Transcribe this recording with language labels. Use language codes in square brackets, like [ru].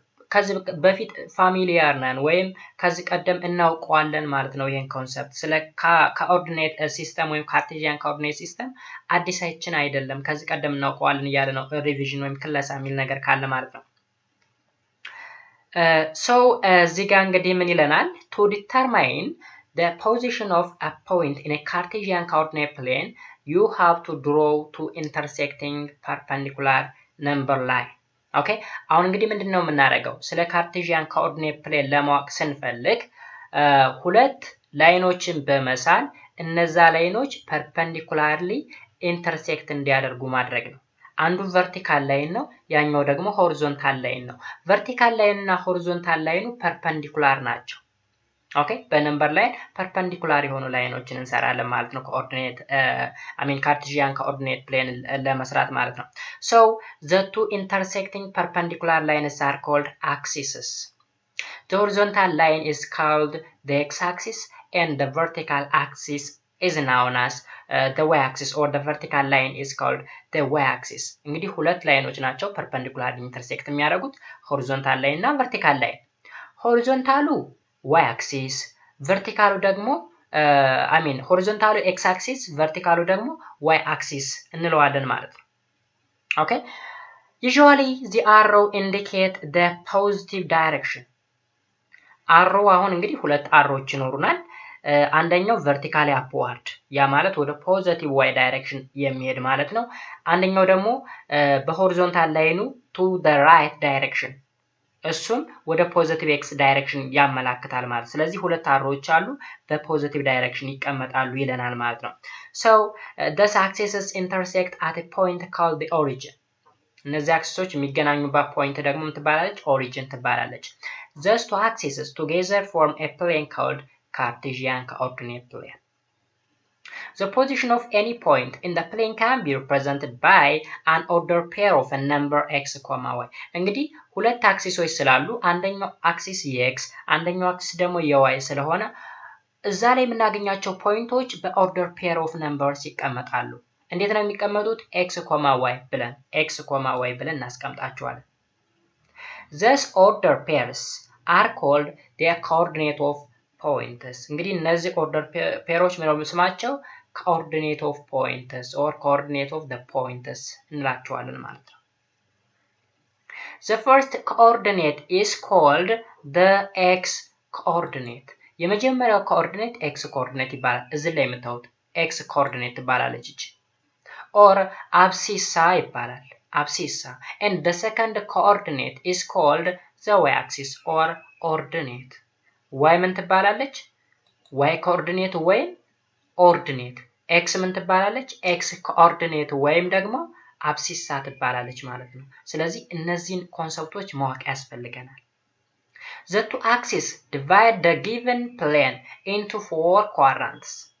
[am] ከዚህ በፊት ፋሚሊያር ነን ወይም ከዚህ ቀደም እናውቀዋለን ማለት ነው። ይሄን ኮንሰፕት ስለ ኮኦርዲኔት ሲስተም ወይም ካርቴዥያን ኮኦርዲኔት ሲስተም አዲሳችን አይደለም፣ ከዚህ ቀደም እናውቀዋለን እያለ ነው ሪቪዥን ወይም ክለሳ የሚል ነገር ካለ ማለት ነው። ሶ እዚህ ጋር እንግዲህ ምን ይለናል? [en] to determine the position of a point in a Cartesian coordinate plane you have to draw two intersecting perpendicular number line. [am] ኦኬ አሁን እንግዲህ ምንድነው የምናደርገው? ስለ ካርቴዥያን ኮኦርዲኔት ፕሌን ለማወቅ ስንፈልግ ሁለት ላይኖችን በመሳል እነዛ ላይኖች ፐርፐንዲኩላርሊ ኢንተርሴክት እንዲያደርጉ ማድረግ ነው። አንዱ ቨርቲካል ላይን ነው፣ ያኛው ደግሞ ሆሪዞንታል ላይን ነው። ቨርቲካል ላይን እና ሆሪዞንታል ላይኑ ፐርፐንዲኩላር ናቸው። ኦኬ በነምበር ላይ ፐርፐንዲኩላር የሆኑ ላይኖችን እንሰራለን ማለት ነው። ኮኦርዲኔት ካርቴዥያን ኮኦርዲኔት ፕሌን ለመስራት ማለት ነው። [en] so the two intersecting perpendicular lines are called axes. The horizontal line is called the x-axis and the vertical axis is known as the y-axis, or the vertical line is called the y-axis. [am] እንግዲህ ሁለት ላይኖች ናቸው ፐርፐንዲኩላር ኢንተርሴክት የሚያደርጉት፣ ሆሪዞንታል ላይን እና ቨርቲካል ላይን። ሆሪዞንታሉ y-axis verticalu ደግሞ horizontalu x-axis verticalu ደግሞ y-axis እንለዋለን ማለት ነው። ኦኬ [en] usually the arrow indicate the positive direction. [am] arrow አሁን እንግዲህ ሁለት አሮዎች ይኖሩናል። አንደኛው [en] vertically upward [am] ያ ማለት ወደ ፖዚቲቭ y ዳይሬክሽን የሚሄድ ማለት ነው። አንደኛው ደግሞ በሆሪዞንታል ላይኑ [en] to the right direction [am] እሱም ወደ ፖዚቲቭ ኤክስ ዳይሬክሽን ያመላክታል ማለት። ስለዚህ ሁለት አሮዎች አሉ በፖዚቲቭ ዳይሬክሽን ይቀመጣሉ ይለናል ማለት ነው። [en] so thus axes intersect at a point called the origin. [am] እነዚህ አክሲሶች የሚገናኙበት ፖይንት ደግሞ ምን ትባላለች? ኦሪጂን ትባላለች። [en] Thus two axes together form a plane called Cartesian coordinate plane. The position of any point in the plane can be represented by an ordered pair of a number x, y. [am] እንግዲህ ሁለት አክሲሶች ስላሉ አንደኛው አክሲስ የx አንደኛው አክሲስ ደግሞ የy ስለሆነ እዛ ላይ የምናገኛቸው ፖይንቶች በኦርደር ፔር ኦፍ ነምበርስ ይቀመጣሉ። እንዴት ነው የሚቀመጡት? [en] x, y [am] ብለን እናስቀምጣቸዋለን። [en] Thus order pairs are called the coordinate of points. [am] እንግዲህ እነዚህ ኦርደር ፔሮች ምንድነው ስማቸው? [en] coordinate of points or coordinate of the points [am] እንላቸዋለን ማለት ነው። [en] The first coordinate is called the x coordinate. [am] የመጀመሪያው ኮኦርዲኔት x coordinate ይባላል። እዚህ ላይ የምታዩት x coordinate ትባላለች እቺ or abscissa ይባላል። abscissa. [en] And the second coordinate is called the y axis or ordinate. [am] y ምን ትባላለች? y coordinate ወይም ordinate. x ምን ትባላለች? x coordinate ወይም ደግሞ abscissa ትባላለች ማለት ነው። ስለዚህ እነዚህን ኮንሰፕቶች ማወቅ ያስፈልገናል። [en] The two axes divide the given plane into 4 quadrants.